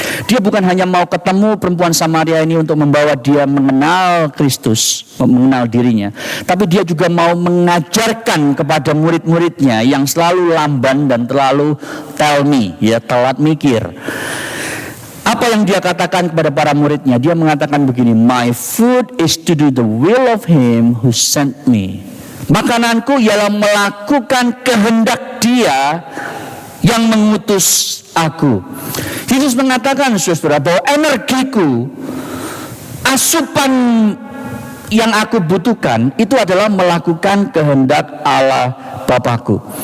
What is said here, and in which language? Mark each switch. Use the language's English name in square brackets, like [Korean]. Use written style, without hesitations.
[Indonesian] Dia bukan hanya mau ketemu perempuan Samaria ini untuk membawa dia mengenal Kristus, mengenal dirinya, tapi dia juga mau mengajarkan kepada murid-muridnya yang selalu lamban dan terlalu tell me, ya, telat mikir. Apa yang dia katakan kepada para muridnya? Dia mengatakan begini, [English] my food is to do the will of him who sent me. [Indonesian] Makananku ialah melakukan kehendak dia yang mengutus aku. Yesus mengatakan saudara bahwa energiku, asupan yang aku butuhkan itu adalah melakukan kehendak Allah Bapakku.